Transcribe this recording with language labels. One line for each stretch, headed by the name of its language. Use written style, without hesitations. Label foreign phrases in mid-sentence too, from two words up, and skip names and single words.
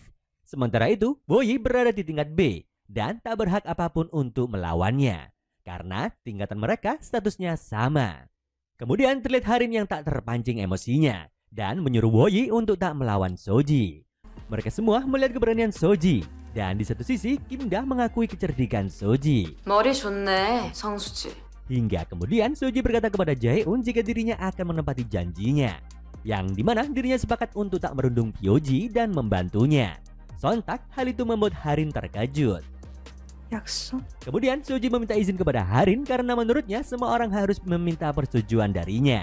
Indonesian: Sementara itu, Woyi berada di tingkat B dan tak berhak apapun untuk melawannya, karena tingkatan mereka statusnya sama. Kemudian terlihat Harin yang tak terpancing emosinya dan menyuruh Woyi untuk tak melawan Soji. Mereka semua melihat keberanian Soji, dan di satu sisi Kim-da mengakui kecerdikan Soji.
Korean: 머리 좋네, 성수지.
Indonesian: Hingga kemudian Soji berkata kepada Jae-un jika dirinya akan menepati janjinya, yang dimana dirinya sepakat untuk tak merundung Pyoji dan membantunya. Sontak hal itu membuat Harin terkejut.
Korean: 약속?
Indonesian: Kemudian Soji meminta izin kepada Harin karena menurutnya semua orang harus meminta persetujuan darinya.